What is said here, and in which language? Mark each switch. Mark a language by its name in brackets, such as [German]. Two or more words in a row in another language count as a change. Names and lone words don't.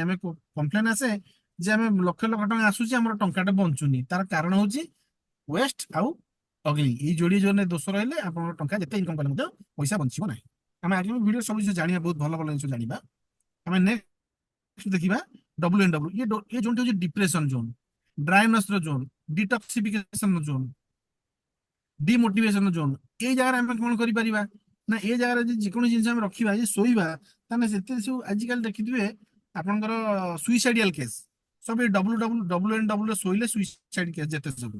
[Odia] ଆମେ କମ୍ପ୍ଲେନ ଆସେ ଯେ ଆମେ ଲକ୍ଷ ଲକ୍ଷ ଟଙ୍କା ଆସୁଛି, ଆମର ଟଙ୍କାଟେ ବଞ୍ଚୁନି। ତାର କାରଣ ହଉଛି ୱେଷ୍ଟ ଆଉ ଅଗ୍ନି, ଏଇ ଯୋଡିଏ ଜୋନରେ ଦୋଷ ରହିଲେ ଆପଣଙ୍କ ଟଙ୍କା ଯେତେ ଇନକମ କଲେ ମଧ୍ୟ ପଇସା ବଞ୍ଚିବ ନାହିଁ। ଆମେ ଆଗାମୀ ଭିଡ଼ିଓ ସବୁ ଜିନିଷ ଜାଣିବା, ବହୁତ ଭଲ ଭଲ ଜିନିଷ ଜାଣିବା। ଆମେ ନେକ୍ସଟ ଦେଖିବା WNW। ये जोन ହଉଛି [English] depression zone, [Odia] ଡ୍ରାଇନେସ ର ଜୋନ, [English] detoxification zone, demotivation zone. [Odia] ଏଇ ଜାଗାରେ ଆମେ କଣ କରିପାରିବା ନା, ଏଇ ଜାଗାରେ ଯଦି ଯେକୌଣସି ଜିନିଷ ଆମେ ରଖିବା, ଯେ ଶୋଇବା, ତାହେଲେ ସେଥିରେ ସବୁ ଆଜିକାଲି ଦେଖିଥିବେ ଆପଣଙ୍କର [English] suicidal case [Odia] ସବୁ ଏ WNW ରେ ଶୋଇଲେ [English] suicide case [Odia] ଯେତେ ସବୁ।